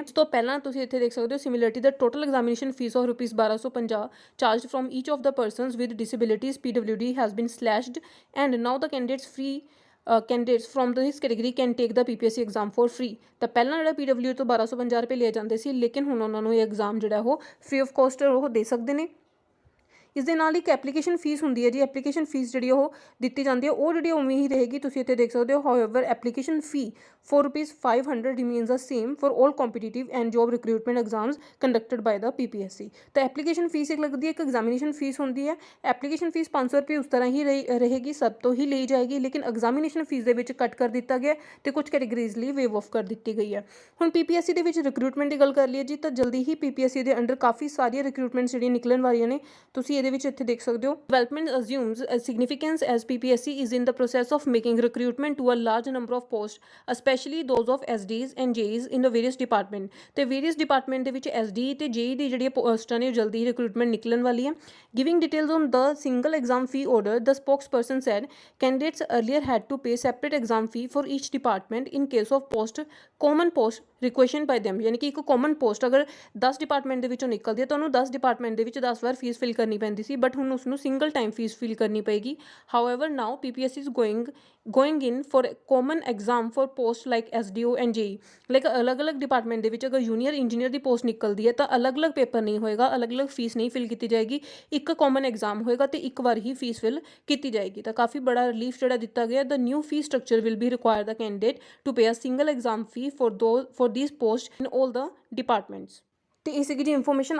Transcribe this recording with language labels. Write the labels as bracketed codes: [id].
[pa] ਇਸ ਤੋਂ ਪਹਿਲਾਂ ਤੁਸੀਂ ਇੱਥੇ ਦੇਖ ਸਕਦੇ ਹੋ [en] Similarity ਦਾ total examination fee of rupees 1250 charge from each of the persons with disabilities PWD has been slashed and now the candidates free candidates from this category can take the PPSC exam for free. [pa] ਤਾਂ ਪਹਿਲਾਂ ਜਿਹੜਾ PWD ਤੋਂ 1250 ਰੁਪਏ ਲਏ ਜਾਂਦੇ ਸੀ, ਲੇਕਿਨ ਹੁਣ ਉਹਨਾਂ ਨੂੰ ਇਹ ਐਗਜ਼ਾਮ ਜਿਹੜਾ ਉਹ ਫ੍ਰੀ ਆਫ ਕੋਸਟ ਉਹ ਦੇ ਸਕਦੇ ਨੇ। ਇਸ ਦੇ ਨਾਲ ਇੱਕ ਐਪਲੀਕੇਸ਼ਨ ਫੀਸ ਹੁੰਦੀ ਹੈ ਜੀ, ਐਪਲੀਕੇਸ਼ਨ ਫੀਸ ਜਿਹੜੀ ਉਹ ਦਿੱਤੀ ਜਾਂਦੀ ਹੈ ਉਹ ਜਿਹੜੀ ਉਵੇਂ ਹੀ ਰਹੇਗੀ, ਤੁਸੀਂ ਇੱਥੇ ਦੇਖ ਸਕਦੇ ਹੋ। [en] However application fee for rupees 500 remains the same for all competitive and job recruitment exams conducted by the PPSC। [pa] ਤਾਂ ਐਪਲੀਕੇਸ਼ਨ ਫੀਸ ਇੱਕ ਲੱਗਦੀ ਹੈ, ਇੱਕ ਐਗਜ਼ਾਮੀਨੇਸ਼ਨ ਫੀਸ ਹੁੰਦੀ ਹੈ। ਐਪਲੀਕੇਸ਼ਨ ਫੀਸ 500 ਰੁਪਏ ਉਸ ਤਰ੍ਹਾਂ ਹੀ ਰਹੇਗੀ, ਸਭ ਤੋਂ ਹੀ ਲਈ ਜਾਏਗੀ, ਲੇਕਿਨ ਐਗਜ਼ਾਮੀਨੇਸ਼ਨ ਫੀਸ ਦੇ ਵਿੱਚ ਕੱਟ ਕਰ ਦਿੱਤਾ ਗਿਆ ਤੇ ਕੁਝ ਕੈਟੇਗਰੀਜ਼ ਲਈ ਵੇਵ ਆਫ ਕਰ ਦਿੱਤੀ ਗਈ ਹੈ। ਹੁਣ PPSC ਦੇ ਵਿੱਚ ਰਿਕਰੂਟਮੈਂਟ ਦੀ ਗੱਲ ਕਰ ਲਈਏ ਜੀ, ਤਾਂ ਜਲਦੀ ਹੀ PPSC ਦੇ ਅੰਡਰ ਕਾਫੀ ਸਾਰੀਆਂ ਰਿਕਰੂਟਮੈਂਟਸ ਜਿਹੜੀਆਂ ਨਿਕਲਣ ਵਾਲੀਆਂ ਨੇ, ਤੁਸੀਂ ਇਹਦੇ ਵਿੱਚ ਇੱਥੇ ਦੇਖ ਸਕਦੇ ਹੋ। [en] Development assumes a significance as PPSC is in the process of making recruitment to a large number of posts, especially those of SDs and JEs in the various department। [pa] ਤੇ various department ਦੇ ਵਿੱਚ SD ਤੇ JE ਦੀ ਜਿਹੜੀਆਂ ਪੋਸਟਾਂ ਨੇ ਜਲਦੀ ਹੀ recruitment ਨਿਕਲਣ ਵਾਲੀ ਹੈ। [en] Giving details on the single exam fee order, the spokesperson said candidates earlier had to pay separate exam fee for each department in case of common post requisitioned by them। [pa] ਯਾਨੀ ਕਿ ਇੱਕ common post ਅਗਰ 10 department ਦੇ ਵਿੱਚੋਂ ਨਿਕਲਦੀ ਹੈ ਤਾਂ ਉਹਨੂੰ 10 ਡਿਪਾਰਟਮੈਂਟ ਦੇ ਵਿੱਚ 10 ਵਾਰ ਫੀਸ ਫਿਲ ਕਰਨੀ ਪੈਂਦੀ ਸੀ, ਬਟ ਹੁਣ ਉਸਨੂੰ ਸਿੰਗਲ ਟਾਈਮ ਫੀਸ ਫਿਲ ਕਰਨੀ ਪਏਗੀ। [en] However now PPSC is going in for common exam for post like SDO and JE। [pa] Like ਅਲੱਗ-ਅਲੱਗ ਡਿਪਾਰਟਮੈਂਟ ਦੇ ਵਿੱਚ ਅਗਰ ਜੂਨੀਅਰ ਇੰਜੀਨੀਅਰ ਦੀ ਪੋਸਟ ਨਿਕਲਦੀ ਹੈ ਤਾਂ ਅਲੱਗ-ਅਲੱਗ ਪੇਪਰ ਨਹੀਂ ਹੋਏਗਾ, ਅਲੱਗ-ਅਲੱਗ ਫੀਸ ਨਹੀਂ ਫਿਲ ਕੀਤੀ ਜਾਏਗੀ, ਇੱਕ ਕਾਮਨ ਐਗਜ਼ਾਮ ਹੋਏਗਾ ਤੇ ਇੱਕ ਵਾਰ ਹੀ ਫੀਸ ਫਿਲ ਕੀਤੀ ਜਾਏਗੀ। ਤਾਂ ਕਾਫੀ ਬੜਾ ਰਿਲੀਫ ਜਿਹੜਾ ਦਿੱਤਾ ਗਿਆ। [en] The new fee structure will be require the candidate to pay a single exam fee for these posts in all the departments। [pa] ਤੇ ਇਹ ਸੀਗੀ ਜੀ ਇਨਫੋਰਮੇਸ਼ਨ।